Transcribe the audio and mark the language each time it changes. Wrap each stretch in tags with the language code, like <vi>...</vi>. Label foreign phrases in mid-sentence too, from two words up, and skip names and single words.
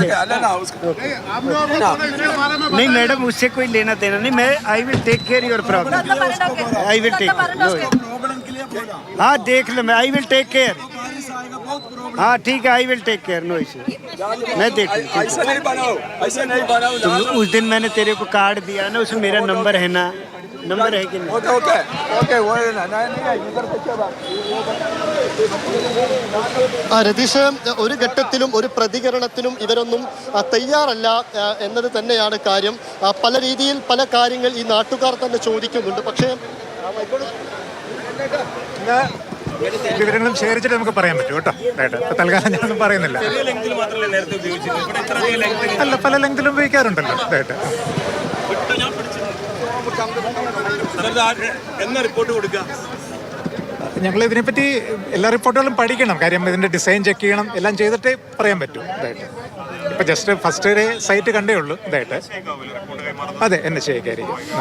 <hi>नहीं मैडम उससे कोई लेना देना नहीं मैं</hi> <en>I will take care your problem I will take</en> <hi>हाँ देख लो मैं</hi> <en>I will take care</en> <hi>हाँ ठीक है</hi> <en>I will take care no issue</en> <hi>मैं देख ऐसा नहीं बनाओ उस दिन मैंने तेरे को कार्ड दिया ना उसमें मेरा नंबर है ना नंबर है कि नहीं ओके वो</hi> <ml>രതീഷ് ഒരു ഘട്ടത്തിലും ഒരു പ്രതികരണത്തിനും ഇവരൊന്നും തയ്യാറല്ല എന്നത് തന്നെയാണ് കാര്യം പല രീതിയിൽ പല കാര്യങ്ങൾ ഈ നാട്ടുകാർ തന്നെ ചോദിക്കുന്നുണ്ട് പക്ഷേ വിവരങ്ങളും ശേഖരിച്ചിട്ട് നമുക്ക് പറയാൻ പറ്റും കേട്ടോ ഇപ്പൊ തൽക്കാലം ഞാനൊന്നും പറയുന്നില്ല അല്ല പല ലെങ്തിലും ഉപയോഗിക്കാറുണ്ടല്ലോ ഞങ്ങൾ ഇതിനെപ്പറ്റി എല്ലാ റിപ്പോർട്ടുകളും പഠിക്കണം കാര്യം ഇതിന്റെ</ml> <en>design check</en> <ml>ചെയ്യണം എല്ലാം ചെയ്തിട്ടേ പറയാൻ പറ്റും ഇതായിട്ട് ഇപ്പൊ</ml> <en>just first day site</en> <ml>കണ്ടേ ഉള്ളൂ ഇതായിട്ട് അതെ NHA ആയിരിക്കും</ml>